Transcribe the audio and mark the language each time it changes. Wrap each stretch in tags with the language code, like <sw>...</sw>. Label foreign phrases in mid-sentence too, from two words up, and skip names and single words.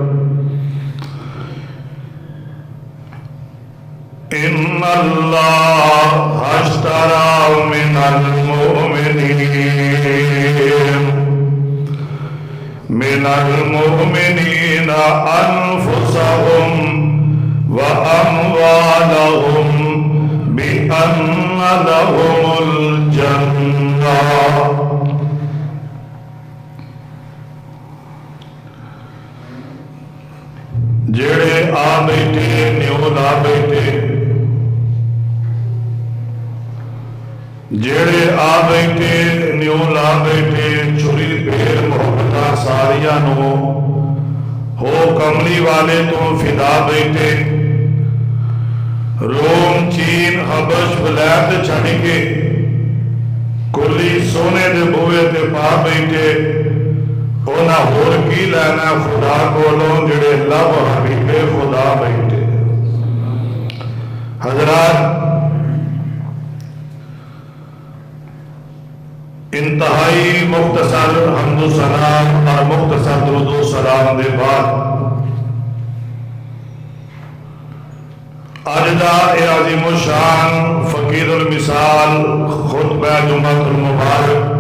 <ar>إن الله اشترى من المؤمنين أنفسهم وأموالهم بأن لهم الجنة.</ar> <pa>جڑے آ بیٹھے نیو لا بیٹھے جڑے آ بیٹھے نیو لا بیٹھے چھری پھیر محبتہ ساریاں نو ہو کملی والے تو فدا بیٹھے روم چین حبش ولایت چھڑ کے کلی سونے دے بوئے تے پا بیٹھے اونا ہور کی لینا خدا کولوں جڑے لب حبیب خدا بیٹھے. حضرات انتہائی مختصر حمد و سلام اور مختصر درود و سلام دے بعد آج دا اے عظیم الشان فقیر المثال خطبہ جمعہ المبارک</pa>